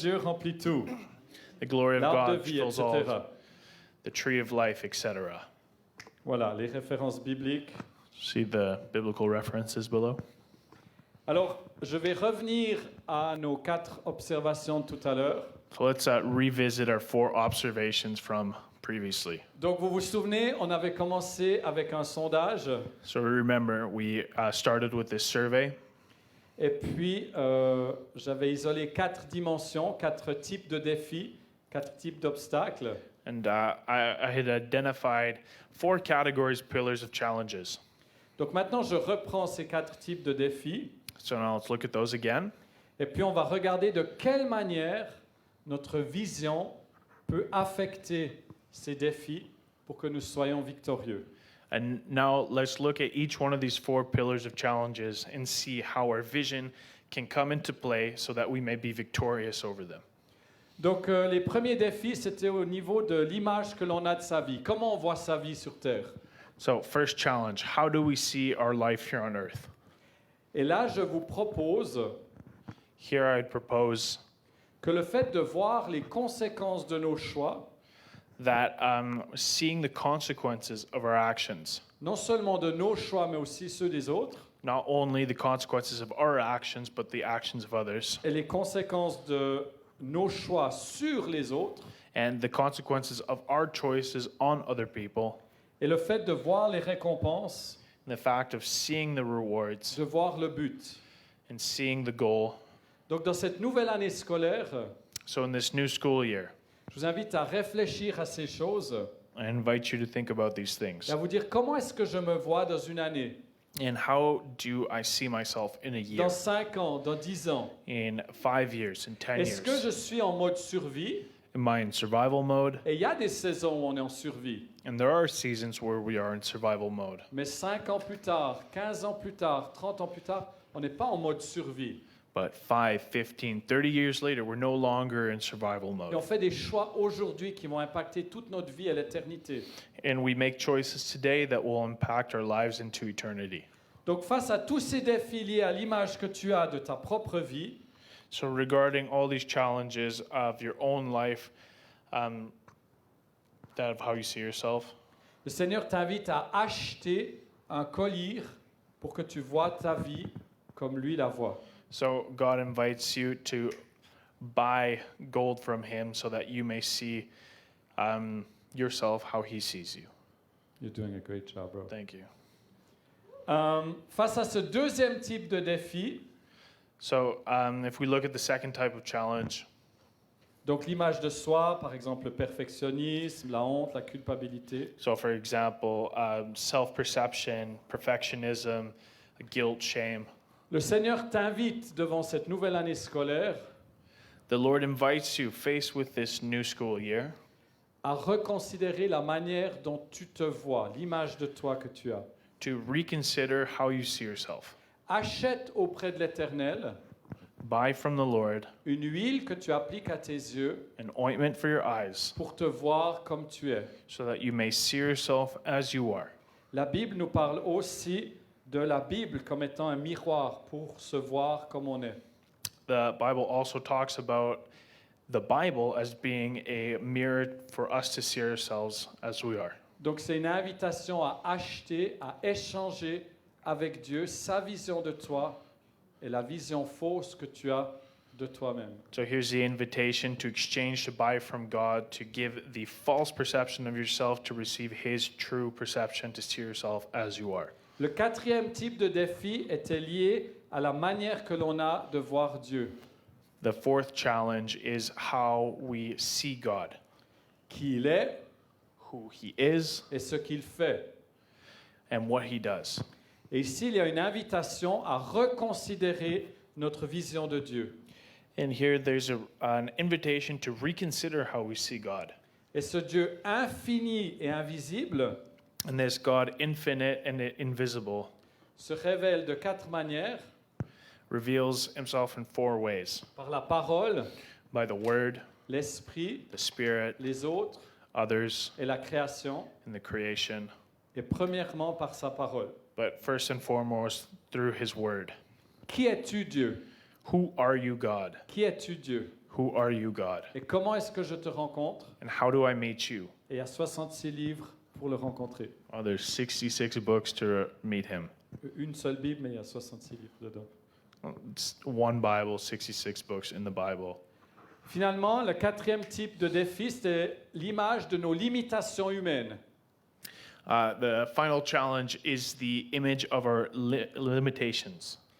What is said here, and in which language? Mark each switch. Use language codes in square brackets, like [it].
[fr] Dieu remplit tout. [en] The glory of [fr] L'arbre de [en] God [fr] vie, [en] fills [fr] etc. [en] all. The tree of life, etc. [fr] Voilà, les références bibliques. [en] See the biblical references below. [fr] Alors, je vais revenir à nos 4 observations de tout à l'heure. [en] So let's revisit our 4 observations from previously. [fr] Donc, vous vous souvenez, on avait commencé avec un sondage. [en] So remember, we started with this survey, [fr] Et puis, j'avais isolé 4 dimensions, 4 types de défis, 4 types d'obstacles. [en] and I had identified 4 categories, pillars of challenges. [fr] Donc maintenant, je reprends ces 4 types de défis. [en] So now let's look at those again. [fr] Et puis, on va regarder de quelle manière notre vision peut affecter ces défis pour que nous soyons victorieux. [en] And now let's look at each one of these 4 pillars of challenges and see how our vision can come into play so that we may be victorious over them. [fr] Donc, les premiers défis, c'était au niveau de l'image que l'on a de sa vie. Comment on voit sa vie sur Terre? [en] So, first challenge, how do we see our life here on earth? [fr] Et là, je vous propose [en] Here I'd propose [fr] que le fait de voir les conséquences de nos choix, [en] that seeing the consequences of our actions, [fr] non seulement de nos choix, mais aussi ceux des autres, [en] not only the consequences of our actions, but the actions of others, [fr] et les conséquences de nos choix sur les autres, [en] and the consequences of our choices on other people, [fr] et le fait de voir les récompenses, [en] and the fact of seeing the rewards [fr] de voir le but. [en] and seeing the goal. [fr] Donc dans cette nouvelle année scolaire, [en] So in this new school year, [fr] je vous invite à réfléchir à ces choses [en] I invite you to think about these things. [fr] et à vous dire comment est-ce que je me vois dans une année, [en] And how do I see myself in a year, [fr] dans 5 ans, dans 10 ans. [en] in 5 years, in 10 [fr] Est-ce que [en] years? [fr] je suis en mode survie? [en] Am I in survival mode? [fr] Et il y a des saisons où on est en survie. [en] And there are seasons where we are in survival mode. [fr] Mais 5 ans plus tard, 15 ans plus tard, 30 ans plus tard, on n'est pas en mode survie. [en] But 5, 15, 30 years later, we're no longer in survival [fr] Et on [en] mode. [fr] fait des choix aujourd'hui qui vont impacter toute notre vie à l'éternité. [en] And we make choices today that will impact our lives into eternity. [fr] Donc face à tous ces défis liés à l'image que tu as de ta propre vie, [en] So regarding all these challenges of your own life, that of how you see yourself, [fr] le Seigneur t'invite à acheter un collier pour que tu vois ta vie comme lui la voit. [en] so God invites you to buy gold from Him so that you may see yourself how He sees you. You're doing a great job, bro. Thank you. [fr] Face à ce deuxième type de défi, [en] So if we look at the second type of challenge, [fr] donc l'image de soi, par exemple le perfectionnisme, la honte, la culpabilité, [en] so for example, self-perception, perfectionism, guilt, shame, [fr] le Seigneur t'invite devant cette nouvelle année scolaire [en] the Lord invites you, faced with this new school year, [fr] à reconsidérer la manière dont tu te vois, l'image de toi que tu as. [en] to reconsider how you see yourself. [fr] Achète auprès de l'Éternel [en] Buy from the Lord [fr] une huile que tu appliques à tes yeux [en] an ointment for your eyes [fr] pour te voir comme tu es. [en] so that you may see yourself as you are. [fr] La Bible nous parle aussi de la Bible comme étant un miroir pour se voir comme on est. [en] The Bible also talks about the Bible as being a mirror for us to see ourselves as we are. [fr] Donc c'est une invitation à acheter, à échanger avec Dieu sa vision de toi et la vision fausse que tu as de toi-même. [en] So here's the invitation to exchange, to buy from God, to give the false perception of yourself, to receive His true perception, to see yourself as you are. [fr] Le quatrième type de défi était lié à la manière que l'on a de voir Dieu, [en] The fourth challenge is how we see God, [fr] qui il est [en] who He is, [fr] et ce qu'il fait. [en] and what He does. [fr] Et ici, il y a une invitation à reconsidérer notre vision de Dieu. [en] And here there's an invitation to reconsider how we see God. [fr] Et ce Dieu infini et invisible [en] And this God, infinite and invisible, [fr] se révèle de 4 manières, [en] reveals Himself in 4 ways: [fr] par la parole, [en] by the Word, [fr] l'esprit, [en] the Spirit, [fr] les autres [en] others, [fr] et la création, [en] and the creation. [fr] et premièrement par sa parole. [en] But first and foremost, through His Word. [fr] Qui es-tu Dieu? [en] Who are you, God? [fr] Qui es-tu Dieu? [en] Who are you, God? [fr] Et comment est-ce que je te rencontre? [en] And how do I meet you? [fr] Et il y a 66 livres pour le rencontrer. [en] Oh, there's 66 books to meet Him. [fr] Une seule Bible, mais il y a 66 livres dedans. [en] It's one Bible, 66 books in the Bible. [fr] Finalement, le quatrième type de défi, c'est l'image de nos limitations humaines. [en] The final challenge is the image of our limitations.